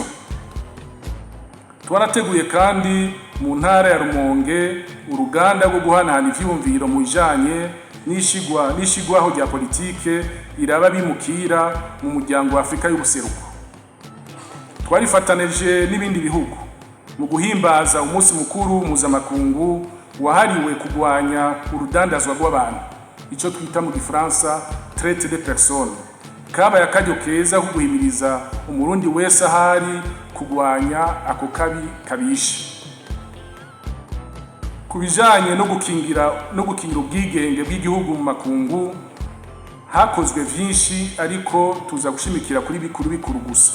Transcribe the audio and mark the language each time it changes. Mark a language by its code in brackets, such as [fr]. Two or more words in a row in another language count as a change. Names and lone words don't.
[rn] Twarateguye kandi mu ntara ya Rumonge uruganda rwo guhanahana ivyiyumviro mu bijanye n'ishigwaho rya politike iraba abimukira mu muryango wa Afrika y'ubuseruko. Twarifatanije n'ibindi bihugu mu guhimbaza umunsi mukuru mpuzamakungu wahariwe kugwanya urudandazwa rw'abantu, ico twita mu Gifaransa [fr] traite des personnes. [rn] Kabaye akaryo keza ko guhimiriza umurundi wese ahari kugwanya ako kabi kabishe. Kubijanye no gukingira ubwigenge bw'igihugu mu makungu hakozwe vyinshi, ariko tuza gushimikira kuri bikuru gusa.